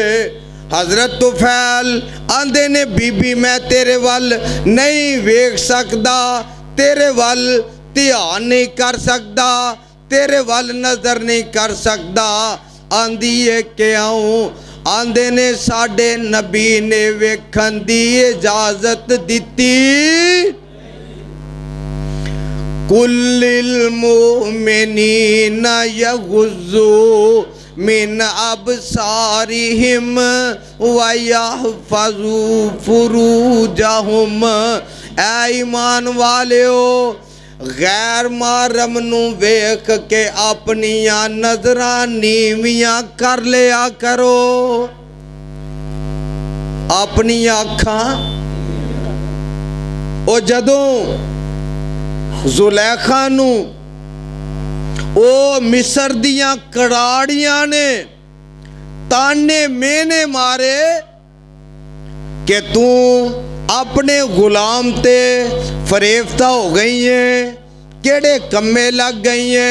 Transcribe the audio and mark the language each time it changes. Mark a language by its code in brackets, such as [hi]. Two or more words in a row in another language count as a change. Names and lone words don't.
[pa] ਹਜ਼ਰਤ ਤੁਫ਼ੈਲ ਆਂਦੇ ਨੇ ਬੀਬੀ ਮੈਂ ਤੇਰੇ ਵੱਲ ਨਹੀਂ ਵੇਖ ਸਕਦਾ, ਤੇਰੇ ਵੱਲ ਧਿਆਨ ਨਹੀਂ ਕਰ ਸਕਦਾ, ਤੇਰੇ ਵੱਲ ਨਜ਼ਰ ਨਹੀਂ ਕਰ ਸਕਦਾ। ਆਂਦੀ ਹੈ ਕਿ ਆਊਂ, ਆਂਦੇ ਨੇ ਸਾਡੇ ਨਬੀ ਨੇ ਵੇਖਣ ਦੀ ਇਜਾਜ਼ਤ ਦਿੱਤੀ। [ar] قل للمؤمنين يغضوا من أبصارهم ويحفظوا فروجهم. [pa] ਐ ਈਮਾਨ ਵਾਲਿਓ, ਗ਼ੈਰ ਮਹਿਰਮ ਨੂ ਵੇਖ ਕੇ ਅਪਣੀਆਂ ਨਜ਼ਰਾਂ ਨੀਵੀਆਂ ਕਰ ਲਿਆ ਕਰੋ। ਅਪਣੀਆਂ ਅੱਖਾਂ ਓ ਜਦੋਂ ਜ਼ੁਲੈਖਾ ਨੂ ਓ ਮਿਸਰ ਦੀਆਂ ਕੜਾੜੀਆਂ ਨੇ ਤਾਨੇ ਮੇਨੇ ਮਾਰੇ ਕਿ ਤੂ ਅਪਣੇ ਗ਼ੁਲਾਮ ਤੇ ਫ਼ਰੇਫ਼ਤਾ ਹੋ ਗਈ ਹੈ, ਕਿਹੜੇ ਕੰਮੇ ਲੱਗ ਗਈ ਹੈ।